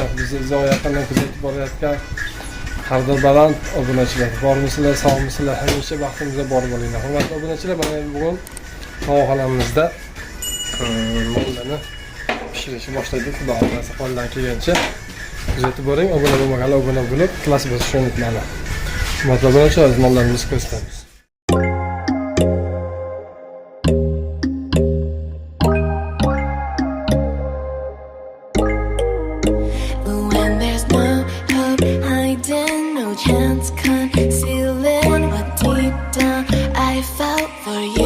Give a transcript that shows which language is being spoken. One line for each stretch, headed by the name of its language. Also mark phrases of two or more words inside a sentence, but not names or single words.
Uzbek: Bizni uzoq yaqindan kuzatib borayotgan Qarda baland obunachilar, bormisizlar, sog'misizlar, hamisha baxtimizga bor bo'linglar. Hurmatli obunachilar, mana bugun tovuqxonamizda mollarni pishirishni boshladik. Xudo xolasa qo'ldan kelgancha kuzatib boring. Obuna bo'lmaganlar obuna bo'lib, klass bosishni unutmanglar. Hurmatli obunachilar, mollarimizni ko'rsatamiz.
English: Chance concealing what deep down I felt for you.